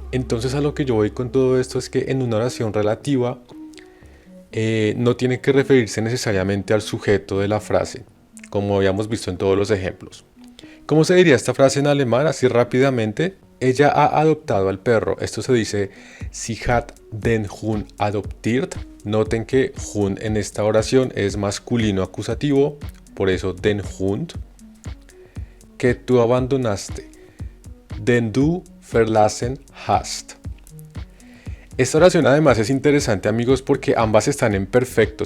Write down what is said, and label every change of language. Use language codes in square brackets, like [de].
[es] Entonces a lo que yo voy con todo esto es que en una oración relativa no tiene que referirse necesariamente al sujeto de la frase, como habíamos visto en todos los ejemplos. ¿Cómo se diría esta frase en alemán? Así rápidamente. Ella ha adoptado al perro. Esto se dice [de] Sie hat den Hund adoptiert. [es] Noten que Hund en esta oración es masculino acusativo, por eso [de] den Hund. [es] Que tú abandonaste. [de] Den du verlassen hast. [es] Esta oración además es interesante, amigos, porque ambas están en perfecto.